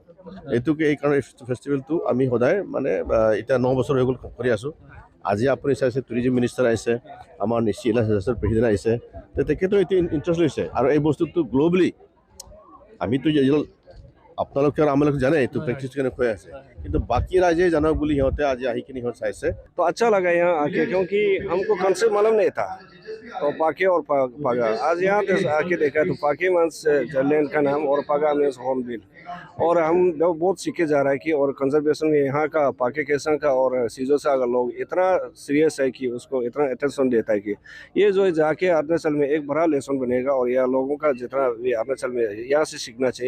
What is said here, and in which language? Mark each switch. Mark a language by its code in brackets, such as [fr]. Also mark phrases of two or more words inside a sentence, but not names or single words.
[as] এইটোকে এইকাৰণে ফেষ্টিভেলটো আমি সদায় মানে এতিয়া 9 বছৰ হৈ গ'ল কৰি আছোঁ। আজি আপুনি চাইছে [en] tourism minister [as] আহিছে, আমাৰ নিশ্চিত প্ৰেচিডেণ্ট আহিছে, তেখেতো এইটো ইণ্টাৰেষ্ট লৈছে আৰু এই বস্তুটো গ্ল'বেলি আমিতো আপোনালোকে আৰু আমালোকে জানে এইটো প্ৰেক্টিছ কেনেকৈ হৈ আছে, কিন্তু বাকী ৰাইজে জানক বুলি সিহঁতে আজি আহি কিনে সিহঁত চাইছে। [hi] तो अच्छा लगा यहाँ आके, क्योंकि हमको कंसेप्ट मालूम नहीं था। तो पाके और पागा आज यहाँ आके देखा तो पाके [en] means land [hi] का नाम और पागा [en] means hornbill, [hi] और हम बहुत सीखे जा रहा है कि और कंजर्वेशन में यहाँ का पाके केसन का और सीजो से अगर लोग इतना सीरियस है कि उसको इतना अटेंशन देता है कि ये जो है जाके अरुणाचल में एक बड़ा लेसन बनेगा, और यहाँ लोगों का जितना भी अरुणाचल में यहाँ से सीखना चाहिए।